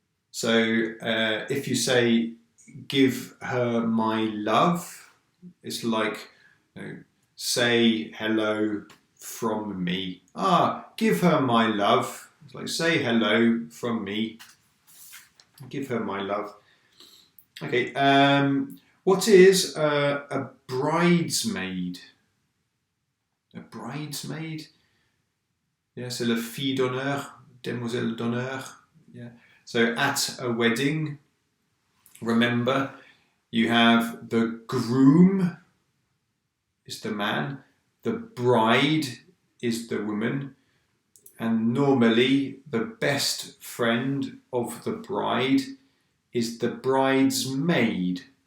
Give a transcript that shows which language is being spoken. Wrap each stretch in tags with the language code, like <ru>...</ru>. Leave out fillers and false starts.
<en>So if you say, give her my love, it's like, say hello from me. Give her my love. It's like, say hello from me. Give her my love. Okay, what is a bridesmaid? A bridesmaid?</en> <fr>Yeah, c'est la fille d'honneur, demoiselle d'honneur.</fr> <en>Yeah. So at a wedding, remember, you have the groom is the man, the bride is the woman, and normally the best friend of the bride is the bridesmaid.</en>